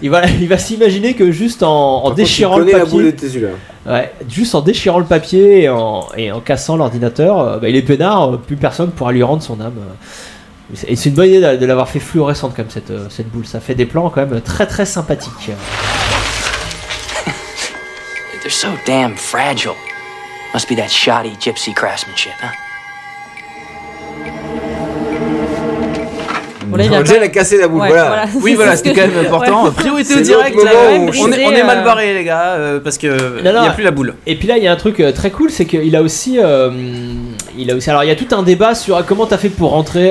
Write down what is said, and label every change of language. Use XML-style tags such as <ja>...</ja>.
<fr>Il va s'imaginer que juste en déchirant le papier, juste en déchirant le papier et en cassant l'ordinateur, il est peinard, plus personne pourra lui rendre son âme. Et c'est une bonne idée de l'avoir fait fluorescente comme cette boule. Ça fait des plans quand même très très sympathiques.</fr> <en>They're so damn fragile. Must be that shoddy gypsy craftsmanship, huh?</en> <fr>Angel a cassé la boule, voilà. Oui, voilà, c'était quand même important. Ouais. Priorité c'est au direct, là. On est mal barré, les gars, parce que il n'y a plus la boule. Et puis là, il y a un truc très cool, c'est qu'il a aussi. Alors, il y a tout un débat sur comment t'as fait pour rentrer.</fr>